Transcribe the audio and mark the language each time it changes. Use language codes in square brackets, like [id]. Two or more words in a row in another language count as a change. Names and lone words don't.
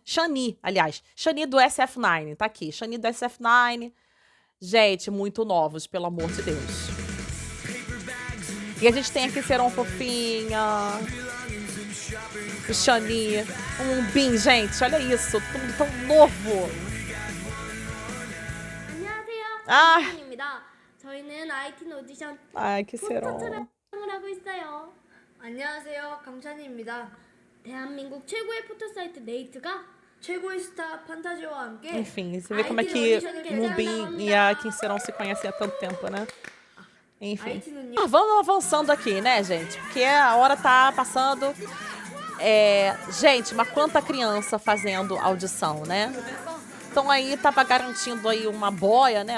[pt] Chani, aliás. Chani do SF9, tá aqui. Chani do SF9. Gente, muito novos, pelo amor de Deus. E a gente tem aqui Quiseron fofinha. O Chani. Um Bin, gente, olha isso. Tudo tão novo. Ah. [ko] 안녕하세요. 저희는 IT 오디션 [pt] Ai, Quiseron. [ko] 촬영을 하고 있어요. 안녕하세요. 강찬희입니다. 대한민국 최고의 포토 사이트 네이트가 최고의 스타 판타지와 함께 [pt] Enfim, você vê como é que Moonbin e a Quiseron se conhecem há tanto tempo, né? Enfim. Vamos avançando aqui, né, gente? Porque a hora tá passando. Gente, mas quanta criança fazendo audição, né? Então aí tava garantindo aí uma boia, né?